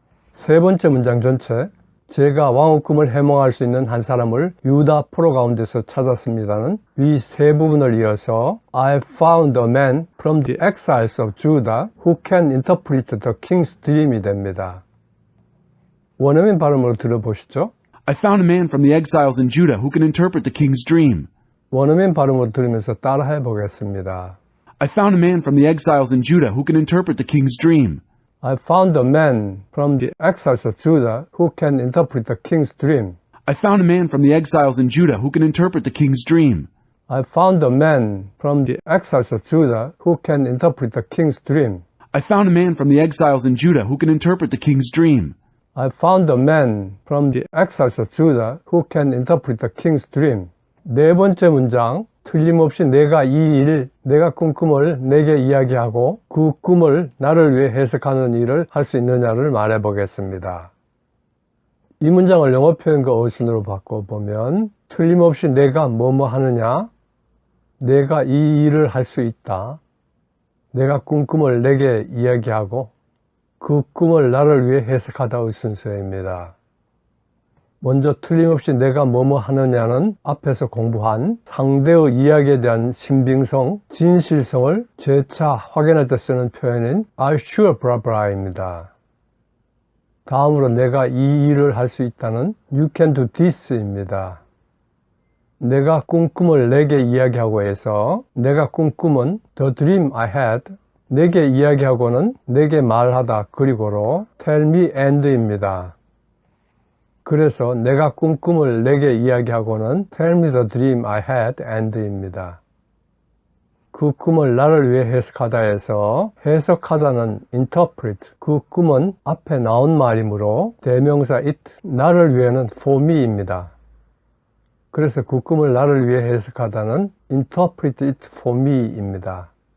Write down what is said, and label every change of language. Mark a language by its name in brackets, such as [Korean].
[Korean] 세 번째 문장 전체 제가 왕의 꿈을 해몽할 수 있는 한 사람을 유다 포로 가운데서 찾았습니다는 위 세 부분을 이어서 [English] I found a man from the exiles of Judah who can interpret the king's dream [Korean] 이 됩니다. 원어민 발음으로 들어보시죠. [English] I found a man from the exiles in Judah who can interpret the king's dream. [Korean] 원어민 발음으로 들으면서 따라해 보겠습니다. [English] I found a man from the exiles in Judah who can interpret the king's dream. I found a man from the exiles of Judah who can interpret the king's dream. I found a man from the exiles in Judah who can interpret the king's dream. I found a man from the exiles of Judah who can interpret the king's dream. I found a man from the exiles in Judah who can interpret the king's dream. I found a man from the exiles of Judah who can interpret the king's dream. [Korean] 네 번째 문장, 틀림없이 내가 내가 꾼 꿈을 내게 이야기하고 그 꿈을 나를 위해 해석하는 일을 할 수 있느냐를 말해 보겠습니다. 이 문장을 영어 표현과 어순으로 바꿔보면 틀림없이 내가 뭐뭐 하느냐, 내가 이 일을 할 수 있다, 내가 꾼 꿈을 내게 이야기하고 그 꿈을 나를 위해 해석하다의 순서입니다. 먼저 틀림없이 내가 뭐뭐 하느냐는 앞에서 공부한 상대의 이야기에 대한 신빙성, 진실성을 재차 확인할 때 쓰는 표현인 [English] I sure blah blah [Korean] 입니다. 다음으로 내가 이 일을 할 수 있다는 [English] You can do this [Korean] 입니다. 내가 꿈꿈을 내게 이야기하고 해서 내가 꿈꿈은 [English] The dream I had, [Korean] 내게 이야기하고는 내게 말하다 그리고로 [English] Tell me and [Korean] 입니다. 그래서 내가 꿈꿈을 내게 이야기하고는 [English] Tell me the dream I had and [Korean] 입니다. 그 꿈을 나를 위해 해석하다 해서 해석하다는 interpret, 그 꿈은 앞에 나온 말이므로 대명사 it, 나를 위해는 for me입니다. 그래서 그 꿈을 나를 위해 해석하다는 [English] interpret it for me [Korean] 입니다.